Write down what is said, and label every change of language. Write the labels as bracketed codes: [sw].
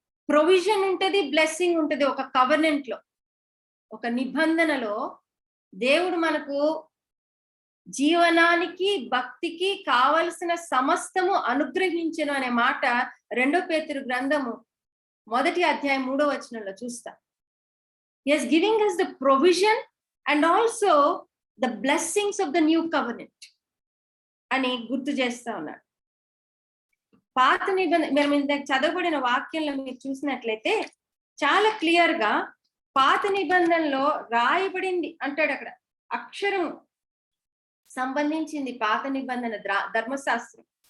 [te] Provision ఉంటది, blessing ఉంటది. ఒక కవర్నెంట్ లో, ఒక నిబంధనలో దేవుడు మనకు జీవనానికి భక్తికి కావలసిన సమస్తము అనుగ్రహించను అనే మాట 2 పేతురు గ్రంథము 1వ అధ్యాయం 3వ వచనంలో చూస్తాం. [en] He is giving us the provision and also the blessings of the new covenant [te] అని గుర్తు చేస్తా ఉన్నాడు. పాత నిబంధన మేము ఇందాక చదవబడిన వాక్యంలో మీరు చూసినట్లయితే చాలా క్లియర్ గా పాత నిబంధనలో రాయబడింది అంటాడు. అక్కడ అక్షరం సంబంధించింది పాత నిబంధన ధర్మశాస్త్రం.